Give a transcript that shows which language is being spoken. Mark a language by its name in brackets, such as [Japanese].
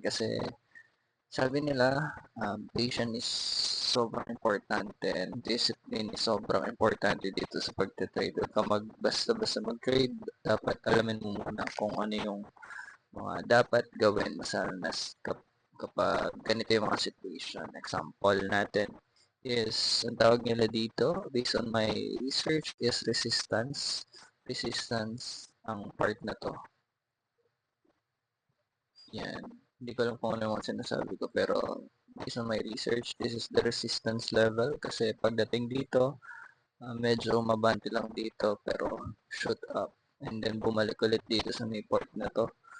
[Filipino] Kasi sabi nila, patience is sobrang importante and discipline is sobrang importante dito sa pagte-trade. Huwag ka basta-basta mag-trade. Dapat alamin mo muna kung ano yung mga dapat gawin kapag ganito yung mga situation. Example natin is, ang tawag nila dito, [English] based on my research, [Filipino] is resistance. Resistance ang part na to. Yan. Hindi ko alam kung ano yung sinasabi ko, pero [English] based on my research, this is the resistance level [Filipino] kasi pagdating dito, medyo mabante lang dito pero shoot up and then bumalik ulit dito sa may port na to.